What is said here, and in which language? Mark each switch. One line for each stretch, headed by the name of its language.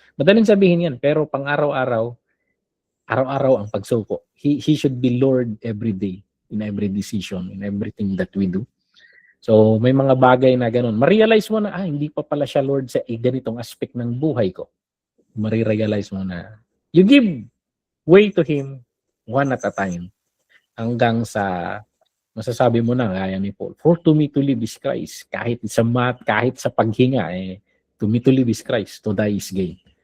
Filipino: Madaling sabihin yan, pero pang araw-araw ang pagsuko.
English: He should be Lord every day, in every decision, in everything that we do.
Filipino: So, may mga bagay na ganun. Ma-realize mo na, hindi pa pala siya Lord sa ganitong aspect ng buhay ko. Ma-realize mo na,
English: you give way to Him one at a time.
Filipino: Hanggang sa, masasabi mo na, gaya ni Paul,
English: for to me to live is Christ.
Filipino: Kahit sa paghinga,
English: to me to live is Christ, to die is gain.